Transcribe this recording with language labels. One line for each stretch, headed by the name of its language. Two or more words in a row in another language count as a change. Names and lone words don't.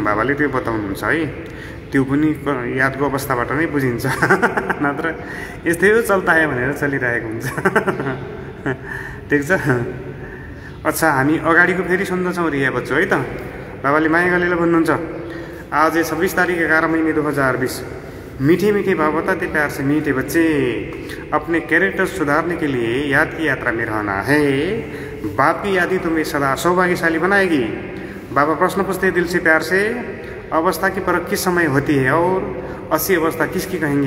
Nepali: बाबाले त्यो बताउनुहुन्छ है, त्यो पनि यादको अवस्थाबाट नै बुझिन्छ नत्र यस्तै हो
Hindi: चल्ता है
Nepali: भनेर चलिरहेको हुन्छ ठिक छ। अच्छा, हामी अगाडिको फेरि सुन्दछौँ रिया बच्चो है त। बाबाले माया गरेर भन्नुहुन्छ,
Hindi: आज 26 तारीख 11 महीने 2020, मीठे मीठे बाप बताते प्यार से मीठे बच्चे, अपने कैरेक्टर सुधारने के लिए याद की यात्रा में रहना है। बाप की यादें तुम्हें सदा सौभाग्यशाली बनाएगी। बाबा प्रश्न पूछते दिल से प्यार से, अवस्था की परख किस समय होती है और अच्छी अवस्था किसकी कहेंगे?